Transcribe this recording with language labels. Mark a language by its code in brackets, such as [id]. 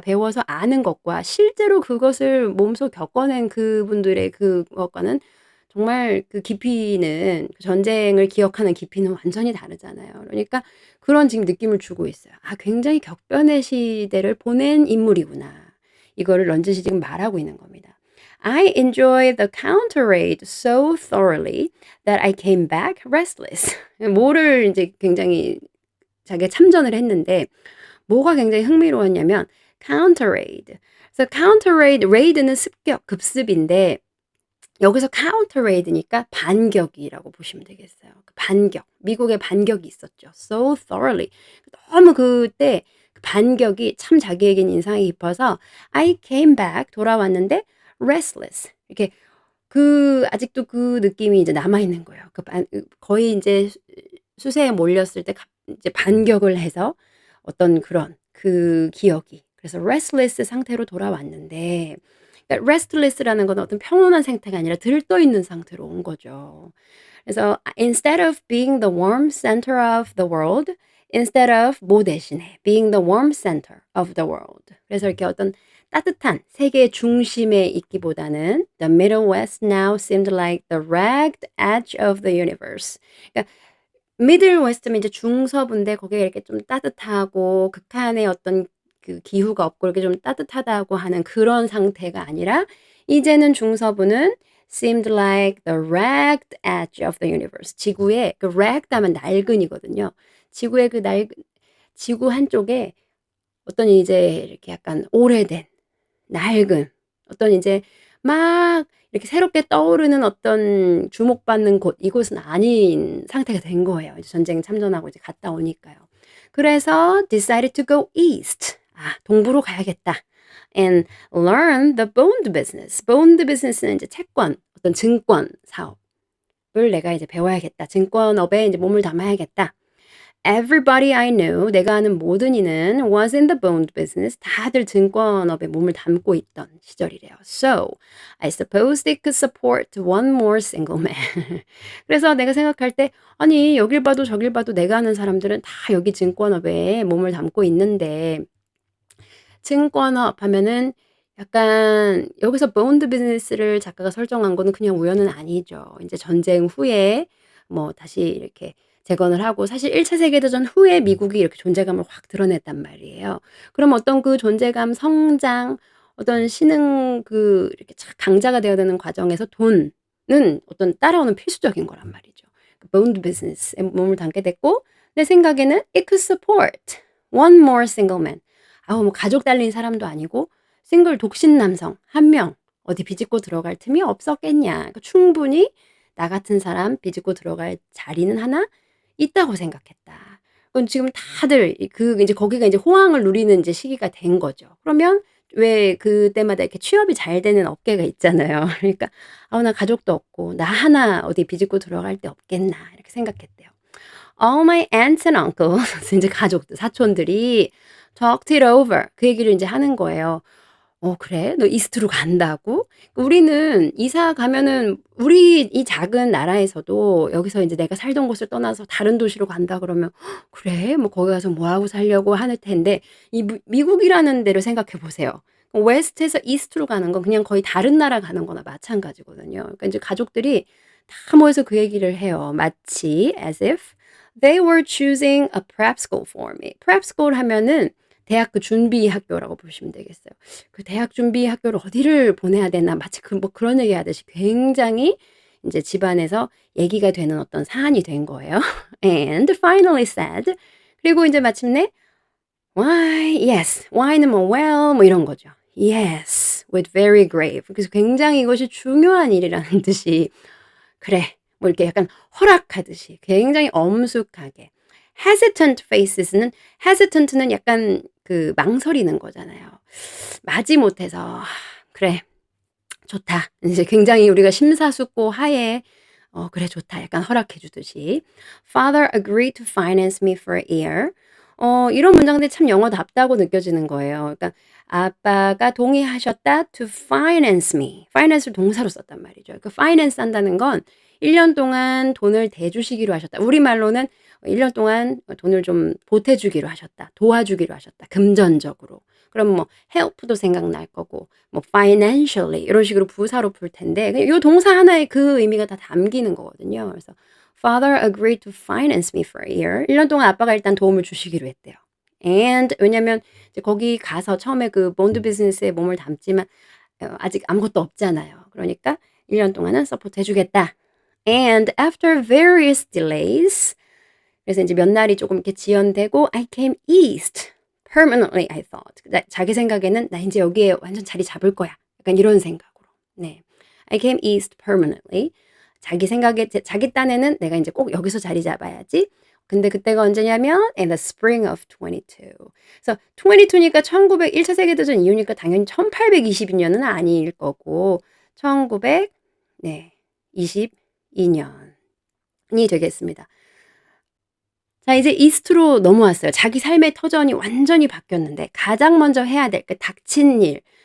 [ko] 배워서 아는 것과 실제로 그것을 몸소 겪어낸 그분들의 그것과는 정말 그 깊이는 그 전쟁을 기억하는 깊이는 완전히 다르잖아요. 그러니까 그런 지금 느낌을 주고 있어요. '아 굉장히 격변의 시대를 보낸 인물이구나.' 이거를 런쥔이 지금 말하고 있는 겁니다. [en] "I enjoyed the counter raid so thoroughly that I came back restless." [ko] 뭐를 인제 굉장히 자기가 참전을 했는데 뭐가 굉장히 흥미로웠냐면 counter raid. 그래서 counter raid, raid는 습격, 급습인데 여기서 counter raid니까 반격이라고 보시면 되겠어요. 그 반격. 미국의 반격이 있었죠. [en] So thoroughly. [ko] 너무 그때 그 반격이 참 자기에겐 인상이 깊어서 [en] I came back [ko] 돌아왔는데 restless. 이렇게 아직도 그 느낌이 이제 남아 있는 거예요. 거의 인제 수세에 몰렸을 때 이제 반격을 해서 어떤 그런 그 기억이 그래서 restless 상태로 돌아왔는데 그러니까 restless라는 건 어떤 평온한 상태가 아니라 들떠 있는 상태로 온 거죠. [en] 그래서 instead of being the warm center of the world, instead of [ko] 뭐 대신에 [en] being the warm center of the world. [ko] 그래서 이렇게 어떤 따뜻한 세계의 중심에 있기보다는 [en] the Middle West now seemed like the ragged edge of the universe. [ko] 그러니까 미들 웨스트면 이제 중서부인데 거기가 이렇게 좀 따뜻하고 극한의 어떤 그 기후가 없고 이렇게 좀 따뜻하다고 하는 그런 상태가 아니라 이제는 중서부는 [en] seemed like the ragged edge of the universe. [ko] 지구의 그 ragged 하면 낡은이거든요. 지구의 그 낡은 지구 한쪽에 어떤 이제 이렇게 약간 오래된 낡은 어떤 이제 막 이렇게 새롭게 떠오르는 어떤 주목받는 곳 이곳은 아닌 상태가 된 거예요. 이제 전쟁 참전하고 이제 갔다 오니까요. 그래서 [en] decided to go east. [ko] 아, 동부로 가야겠다. [en] And learn the bond business. [ko] bond business는 이제 채권, 어떤 증권 사업을 내가 이제 배워야겠다. 증권업에 이제 몸을 담아야겠다. [en] Everybody I knew, [ko] 내가 아는 모든 이는 [en] was in the bond business. [ko] 다들 증권업에 몸을 담고 있던 시절이래요. [en] So, I suppose they could support one more single man. [ko] 그래서 내가 생각할 때, 아니, 여길 봐도 저길 봐도 내가 아는 사람들은 다 여기 증권업에 몸을 담고 있는데, 증권업 하면은 약간 여기서 bond business를 작가가 설정한 거는 그냥 우연은 아니죠. 이제 전쟁 후에 뭐 다시 이렇게 재건을 하고 사실 1차 세계대전 후에 미국이 이렇게 존재감을 확 드러냈단 말이에요. 그럼 어떤 그 존재감, 성장, 어떤 신흥 그 이렇게 강자가 되어야 되는 과정에서 돈은 어떤 따라오는 필수적인 거란 말이죠. 그 bond business에 몸을 담게 됐고 내 생각에는 [en] it could support one more single man. [ko] 아우 뭐 가족 달린 사람도 아니고 싱글 독신 남성 한 명 어디 비집고 들어갈 틈이 없었겠냐. 그러니까 충분히 나 같은 사람 비집고 들어갈 자리는 하나 있다고 생각했다. 그럼 지금 다들 그 이제 거기가 이제 호황을 누리는 이제 시기가 된 거죠. 그러면 왜 그때마다 이렇게 취업이 잘 되는 업계가 있잖아요. 그러니까 아우 나 가족도 없고 나 하나 어디 비집고 들어갈 데 없겠나 이렇게 생각했대요. [en] All my aunts and uncles [ko] 이제 가족들 사촌들이 [en] talked it over. [ko] 그 얘기를 인제 하는 거예요. "어 그래? 너 이스트로 간다고?" 우리는 이사 가면은 우리 이 작은 나라에서도 여기서 인제 내가 살던 곳을 떠나서 다른 도시로 간다 그러면 "그래? 뭐 거기 가서 뭐 하고 살려고?" 하는 텐데 이 미국이라는 데를 생각해 보세요. 웨스트에서 이스트로 가는 건 그냥 거의 다른 나라 가는 거나 마찬가지거든요. 그러니까 인제 가족들이 다 모여서 그 얘기를 해요. 마치 [en] as if they were choosing a prep school for me. [ko] prep school 하면은 대학 그 준비 학교라고 보시면 되겠어요. 그 대학 준비 학교를 어디를 보내야 되나 마치 그 뭐 그런 얘기 하듯이 굉장히 인제 집안에서 얘기가 되는 어떤 사안이 된 거예요. [en] And finally said [ko] 그리고 인제 마침내 [en] "Why, yes." [ko] why는 뭐 well 뭐 이런 거죠. [en] Yes, with very grave. [ko] 그래서 굉장히 이것이 중요한 일이라는 듯이 "그래." 뭐 이렇게 약간 허락하듯이 굉장히 엄숙하게 [en] hesitant faces [ko] 는 hesitant는 약간 그 망설이는 거잖아요. 마지못해서 '아 그래. 좋다.' 이제 굉장히 우리가 심사숙고하에 "그래 좋다." 약간 허락해 주듯이 [en] "Father agreed to finance me for a year." [ko] 이런 문장들이 참 영어답다고 느껴지는 거예요. 그러니까 아빠가 동의하셨다 [en] to finance me. [ko] finance를 동사로 썼단 말이죠. 그 finance 한다는 건 1년 동안 돈을 대주시기로 하셨다. 우리말로는 1년 동안 돈을 좀 보태 주기로 하셨다. 도와주기로 하셨다. 금전적으로. 그럼 뭐 help도 생각날 거고 뭐 financially 이런 식으로 부사로 풀 텐데 이 동사 하나에 그 의미가 다 담기는 거거든요. 그래서 [en] Father agreed to finance me for a year. [ko] 1년 동안 아빠가 일단 도움을 주시기로 했대요. And 왜냐면 이제 거기 가서 처음에 그 본드 비즈니스에 몸을 담지만 아직 아무것도 없잖아요. 그러니까 1년 동안은 서포트 해 주겠다. [en] And after various delays [ko] 그래서 인제 몇 날이 조금 이렇게 지연되고 [en] I came east permanently I thought. [ko] 자기 생각에는 '나 인제 여기에 완전 자리 잡을 거야.' 약간 이런 생각으로. 네. [en] I came east permanently. [ko] 자기 생각에 자기 딴에는 '내가 인제 꼭 여기서 자리 잡아야지.' 근데 그때가 언제냐면 [en] in the spring of 22. [ko] 그래서 22니까 1 차 세계대전 이후니까 당연히 1822 년은 아닐 거고 1900 네 22 년이 되겠습니다. 자 이제 이스트로 넘어왔어요. 자기 삶의 터전이 완전히 바뀌었는데 가장 먼저 해야 될 그 닥친 일.